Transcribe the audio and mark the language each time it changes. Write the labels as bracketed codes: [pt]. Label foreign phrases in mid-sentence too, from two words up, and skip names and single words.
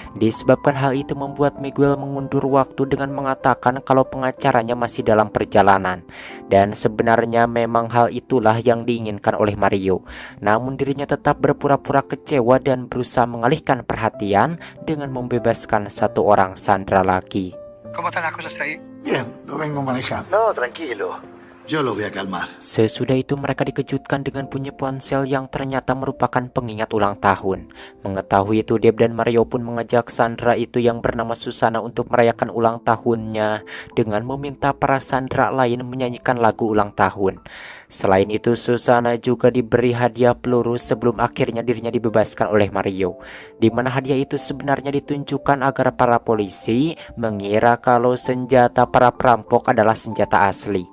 [id] Disebabkan hal itu membuat Miguel mengundur waktu dengan mengatakan kalau pengacaranya masih dalam perjalanan. Dan sebenarnya memang hal itulah yang diinginkan oleh Mario. Namun dirinya tetap berpura-pura kecewa dan berusaha mengalihkan perhatian dengan membebaskan satu orang Sandra lagi. [es] ¿Cómo están las cosas ahí? Bien, lo vengo manejando. No, tranquilo. Yo lo voy a calmar. [id] Sesudah itu mereka dikejutkan dengan bunyi ponsel yang ternyata merupakan pengingat ulang tahun. Mengetahui itu, Deb dan Mario pun mengajak Sandra itu yang bernama Susana untuk merayakan ulang tahunnya dengan meminta para Sandra lain menyanyikan lagu ulang tahun. Selain itu, Susana juga diberi hadiah peluru sebelum akhirnya dirinya dibebaskan oleh Mario, di mana hadiah itu sebenarnya ditunjukkan agar para polisi mengira kalau senjata para perampok adalah senjata asli.